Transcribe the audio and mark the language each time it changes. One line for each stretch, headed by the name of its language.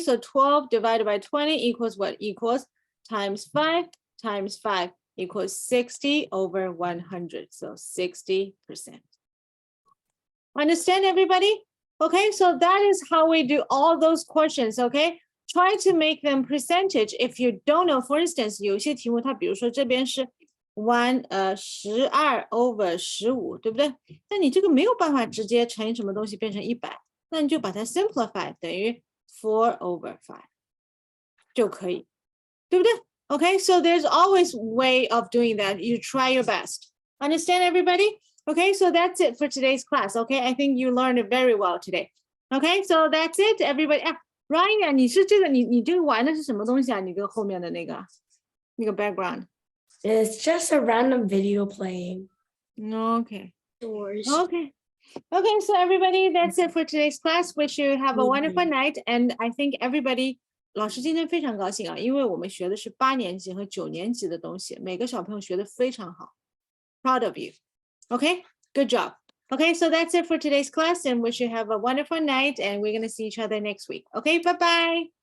English: So 12 divided by 20 equals what? Equals times 5 times 5 equals 60 over 100. So 60%. Understand, everybody? Okay, so that is how we do all those questions, okay? try to make them percentage if you don't know. For instance,
Chinese: 有些题目它比如说这边是12 over 15，对不对？那你这个没有办法直接乘以什么东西变成100，那你就把它 simplify 等于4 over 5就可以，对不对？
English: Okay, so there's always way of doing that. You try your best. Understand, everybody? Okay, so that's it for today's class. Okay, I think you learned it very well today. Okay, so that's it, everybody.
Chinese: Ryan, 你是这个你这个玩的是什么东西啊？你跟后面的那个background.
English: It's just a random video playing. Okay. Doors. Okay. Okay, so everybody, that's it for today's class. Wish you have a wonderful night. And I think everybody,
Chinese: 老师今天非常高兴啊，因为我们学的是8年级和9年级的东西，每个小朋友学的非常好。
English: Proud of you. Okay, good job. Okay, so that's it for today's class and wish you have a wonderful night and we're going to see each other next week. Okay, bye-bye.